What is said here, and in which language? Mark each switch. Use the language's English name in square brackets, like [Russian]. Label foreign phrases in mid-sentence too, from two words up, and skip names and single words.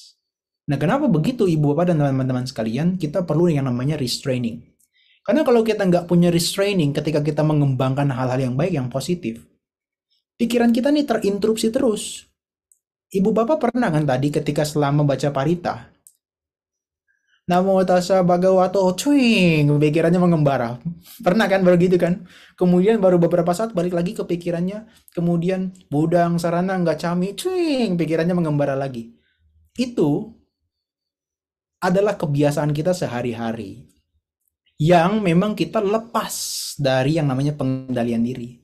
[Indonesian] Nah, kenapa begitu Ibu Bapak dan teman-teman sekalian? Kita perlu yang namanya restraining. Karena kalau kita nggak punya restraining ketika kita mengembangkan hal-hal yang baik, yang positif, pikiran kita nih terinterupsi terus. Ibu Bapak pernah kan tadi ketika selama baca parita, [Pali] Namo tassa bhagavato, [Indonesian] cuing, pikirannya mengembara. Pernah kan begitu kan? Kemudian baru beberapa saat balik lagi ke pikirannya. Kemudian [Pali] budang sarana nggak cami, [Indonesian] cuing, pikirannya mengembara lagi. Itu adalah kebiasaan kita sehari-hari yang memang kita lepas dari yang namanya pengendalian diri.